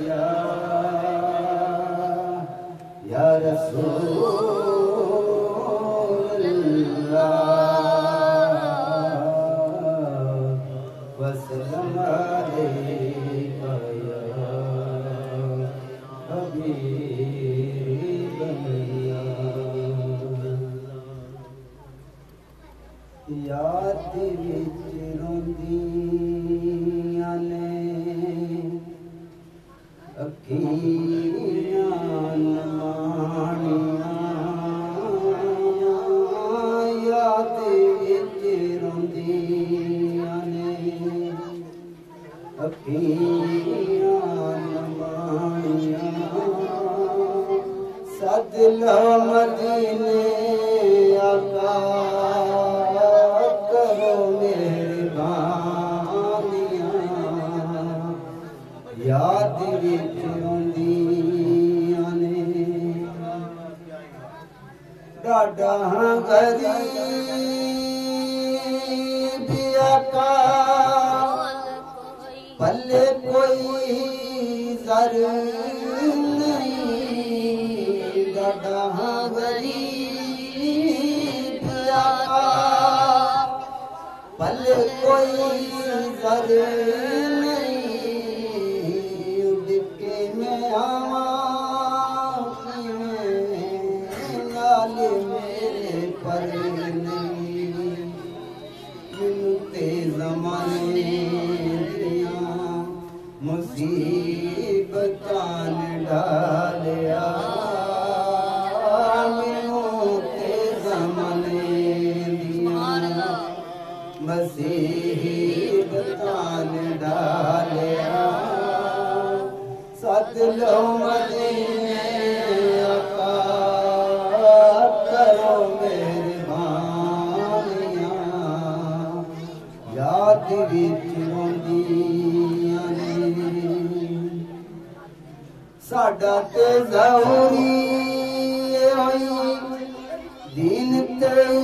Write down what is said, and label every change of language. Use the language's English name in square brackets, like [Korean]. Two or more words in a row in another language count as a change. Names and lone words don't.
[Arabic] یا رسول اللہ وسلم علیک یا [Punjabi] حبیب اللہ یاد وچ روندیاں نے اکھیاں نمانیاں یاد وچ روندیاں نے اکھیاں نمانیاں سد لو مدینے آقا کرو مہربانیاں یاد وچ روندیاں نے ڈاڈا غریب آقا پلے کوئی زر نہیں ڈاڈا غریب آقا پلے کوئی زر نہیں دکھے میں آواں نال میرے پر نہیں تے زمانے دیاں مصیبتاں ڈالیا مینوں تے زمانے دیاں مصیبتاں ڈالیا سد لو مدینے آقا کرو مہربانیاں یاد وچ روندیاں نے ساڈا تے ضروری ہوئی دین تے